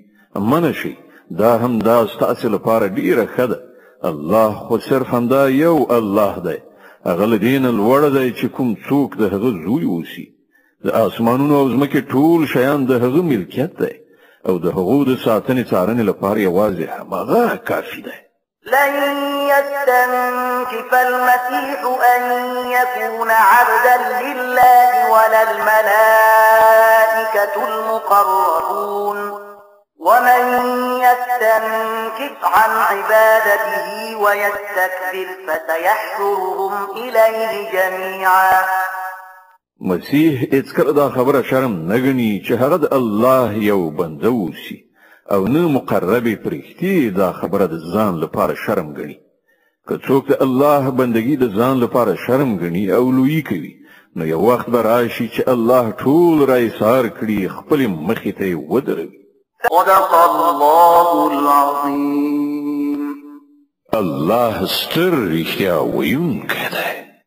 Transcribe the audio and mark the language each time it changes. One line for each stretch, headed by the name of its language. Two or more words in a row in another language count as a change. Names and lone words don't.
Pashto: منه شئ، دا هم دا ستاسو لپاره ډیره ښه ده. الله خو صرف همدا یو الله دی، هغه له دې نه لوړ دی چې کوم څوک د هغه زوی اوسي. د اسمانونو او ځمکې ټول شیان د هغه ملکیت دی او د هغو د ساتنې څارنې لپاره یوازې هماغه کافي دی.
Arabic: لن يستنكف المسيح أن يكون عبدا لله ولا الملائكة المقربون ومن يستنكف عن عبادته ويستكبر فسيحشرهم إليه جميعا.
Pashto: مسیح هیڅکله دا خبره شرم نه ګڼي چې هغه د الله یو بنده اوسي او نه مقربې پرښتې دا خبره د ځان لپاره شرم ګڼي. که څوک د الله بندگی د ځان لپاره شرم ګڼي او لویي کوي، نو یو وخت به راشي چې الله ټول راایسار کړي، خپلې مخې ته یې ودروي.
Arabic: صدق الله العظيم.
Pashto: الله ستر رښتیا ویونکی دی.